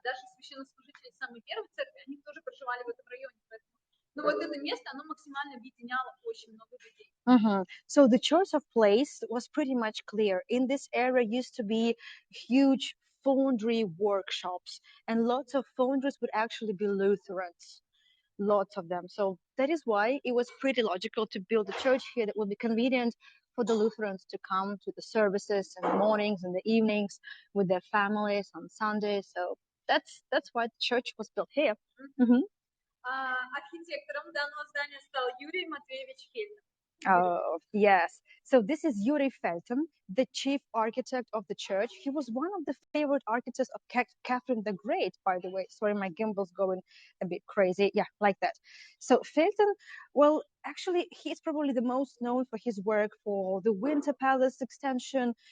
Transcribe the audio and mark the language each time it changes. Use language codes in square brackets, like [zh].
[ru] Даже священнослужители самой первой церкви, они тоже проживали в этом районе, поэтому вот это место, оно максимально объединяло очень много людей. [en] So the choice of place was pretty much clear. In this area used to be huge foundry workshops, and lots of foundries would actually be Lutherans, lots of them. So that is why it was pretty logical to build a church here that would be convenient for the Lutherans to come to the services in the mornings and the evenings with their families on Sundays. So that's why the church was built here. [ru] Архитектором данного здания стал Юрий Матвеевич Фельдман. [en] Oh, yes. So this is Yuri Felton, the chief architect of the church. He was one of the favorite architects of Catherine the Great, by the way. Sorry, my gimbal's going a bit crazy. Yeah, like that. So Felton, well, actually, he's probably the most known for his work for the Winter Palace extension.